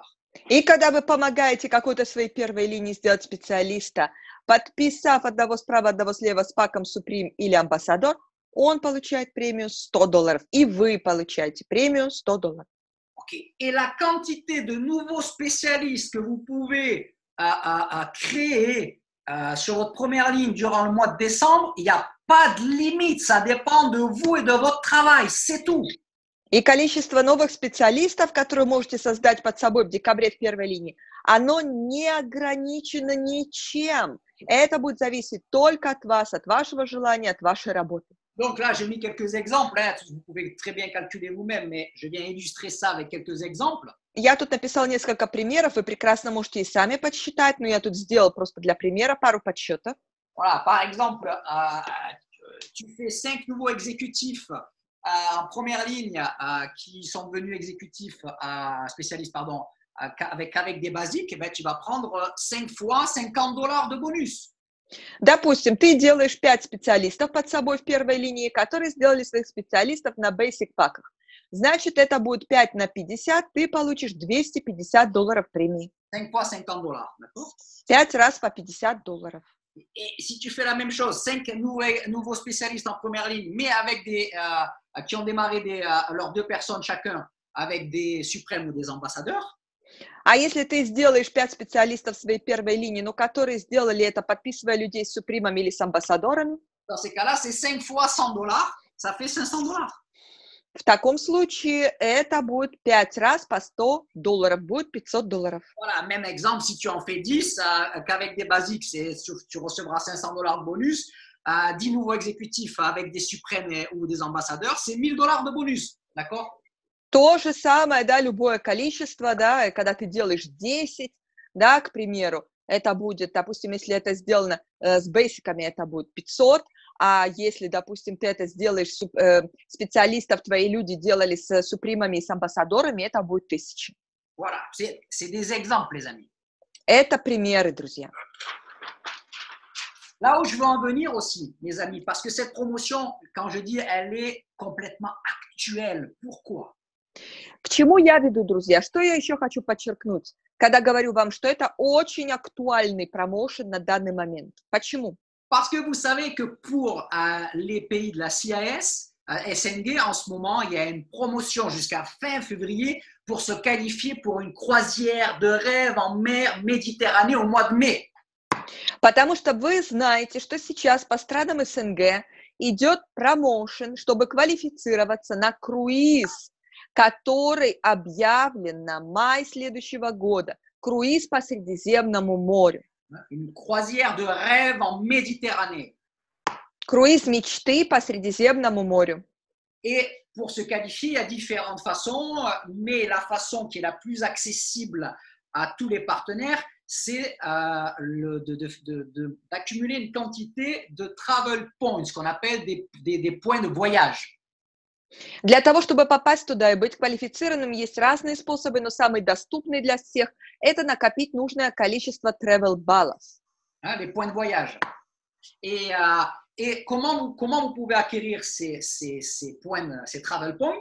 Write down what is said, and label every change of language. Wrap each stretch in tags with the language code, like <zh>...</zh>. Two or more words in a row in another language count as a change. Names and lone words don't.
<ru>И когда вы помогаете какой-то своей первой линии сделать специалиста, подписав одного справа, одного слева с паком Supreme или Ambassador, он получает премию $100. И вы получаете премию $100.</ru> <en>Okay.</en> <fr>Et la quantité de nouveaux spécialistes que vous pouvez créer sur votre première ligne durant le mois de décembre, il n'y a pas de limite. Ça dépend de vous et de votre travail. C'est tout.</fr> <ru>И количество новых специалистов, которые можете создать под собой в декабре в первой линии, оно не ограничено ничем. Это будет зависеть только от вас, от вашего желания, от вашей работы.</ru> <fr>Donc là, j'ai mis quelques exemples. Hein. Vous pouvez très bien calculer vous-même, mais je viens illustrer ça avec quelques exemples.</fr> <ru>Я тут написал несколько примеров, вы прекрасно можете и сами подсчитать, но я тут сделал просто для примера пару подсчетов.</ru> <fr>Voilà, par exemple, tu fais 5 nouveaux exécutifs en première ligne qui sont devenus exécutifs, spécialistes, pardon, avec des basiques, et ben, tu vas prendre 5 fois $50 de bonus.</fr> <ru>Допустим, ты делаешь 5 специалистов под собой в первой линии, которые сделали своих специалистов на basic паках. Значит, это будет 5 на 50, ты получишь $250 премии.</ru> <fr>5 fois $50, d'accord?</fr> <ru>5 раз по $50.</ru> <fr>Et si tu fais la même chose, 5 nouveaux spécialistes en première ligne, mais avec qui ont démarré leurs 2 personnes chacun avec des suprêmes ou des ambassadeurs.</fr> <ru>А если ты сделаешь 5 специалистов в своей первой линии, но которые сделали это, подписывая людей с супримами или с амбассадорами,</ru> <fr>dans ces cas-là, c'est 5 fois $100, ça fait $500.</fr> <ru>В таком случае это будет 5 раз по $100, будет $500.</ru> <fr>Voilà, même exemple, si tu en fais 10, qu'avec des basiques, tu recevras $500 de bonus. 10 nouveaux exécutifs avec des suprêmes ou des ambassadeurs, c'est $1000 de bonus. D'accord?</fr> <ru>То же самое, да, любое количество, да, когда ты делаешь 10, да, к примеру, это будет, допустим, если это сделано с бейсиками, это будет 500, а если, допустим, ты это сделаешь, специалистов твои люди делали с супримами и с амбассадорами, это будет 1000.</ru> <fr>Voilà, c'est des exemples, les amis.</fr> <ru>Это примеры, друзья.</ru> <fr>Là où je veux en venir aussi, mes amis, parce que cette promotion, quand je dis, elle est complètement actuelle. Pourquoi?</fr> <ru>К чему я веду, друзья? Что я еще хочу подчеркнуть, когда говорю вам, что это очень актуальный промоушен на данный момент. Почему?</ru> <fr>Parce que vous savez que pour les pays de la CIS, SNG, en ce moment, il y a une promotion jusqu'à fin février pour se qualifier pour une croisière de rêve en mer Méditerranée au mois de mai.</fr> <ru>Потому что вы знаете, что сейчас по странам СНГ идет промоушен, чтобы квалифицироваться на круиз, который объявлен на май следующего года. Круиз по Средиземному морю.</ru> <fr>Une croisière de rêve en Méditerranée.</fr> <ru>Круиз мечты по Средиземному морю.</ru> <fr>Et pour se qualifier, il y a différentes façons, mais la façon qui est la plus accessible à tous les partenaires, c'est d'accumuler une quantité de</fr> <en>travel points,</en> <fr>ce qu'on appelle des points de voyage.</fr> <ru>Для того, чтобы попасть туда и быть квалифицированным, есть разные способы, но самый доступный для всех– это накопить нужное количество travel баллов.</ru> <fr>Hein, les points de voyage. Et comment vous pouvez acquérir ces points, ces</fr> <en>travel points?</en>